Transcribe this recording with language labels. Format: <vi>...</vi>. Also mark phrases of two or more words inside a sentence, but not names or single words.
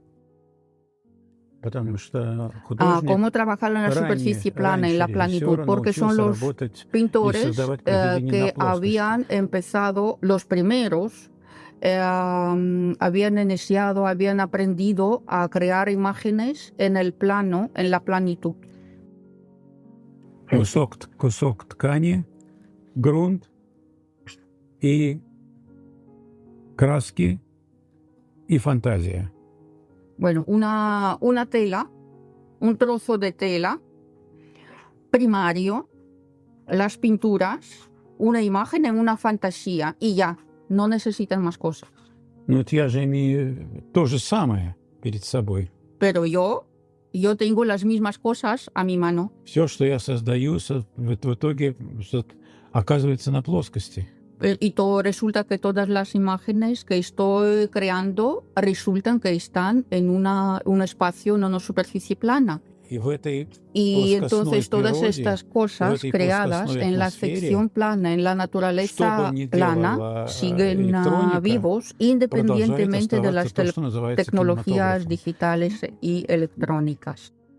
<es>Cómo trabajar en la superficie plana, en la planitud, porque son los pintores que habían empezado, los primeros, habían iniciado, habían aprendido a crear imágenes en el plano, en la planitud.</es> <ru>Кусок ткани, грунт и краски и фантазия.</ru> <es>Bueno, una tela, un trozo de tela primario, las pinturas, una imagen en una fantasía y ya. No necesitan más cosas.</es> <ru>Но я же имею то же самое перед собой.</ru> <es>Pero yo tengo las mismas cosas a mi mano.</es> <ru>Все, что я создаю, в итоге оказывается на плоскости.</ru> <es>Y todo resulta que todas las imágenes que estoy creando resultan que están en un espacio, en una superficie plana. Y entonces todas estas cosas creadas en la sección plana, en la naturaleza plana, siguen vivos independientemente de las tecnologías digitales y electrónicas.</es>